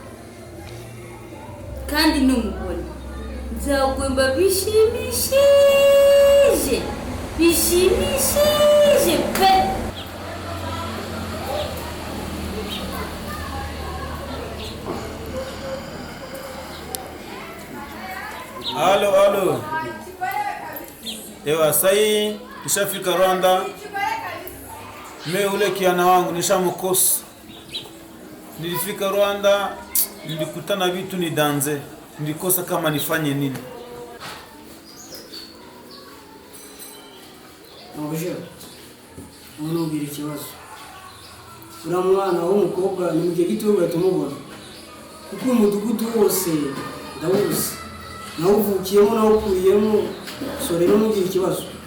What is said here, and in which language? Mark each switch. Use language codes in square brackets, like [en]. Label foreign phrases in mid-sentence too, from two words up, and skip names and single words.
[rw] Kandi n'umugore nzagomba bishimishije pe. Halo. [sw] Ewa sai nishafika Rwanda. Mimi ule kiana wangu nishamkosa. Nilifika Rwanda, nilikutana vitu ni danze. Nilikosa kama nifanye nini. [rw] Mabuje. Umuntu ugira ikibazo. Ura mwana w'umukobwa ni mu gihe gito ugatumubona. Kuko umudugudu wose ndawuzi. Nawuvukiyemo nawukuriyemo, so rero mugira ikibazo.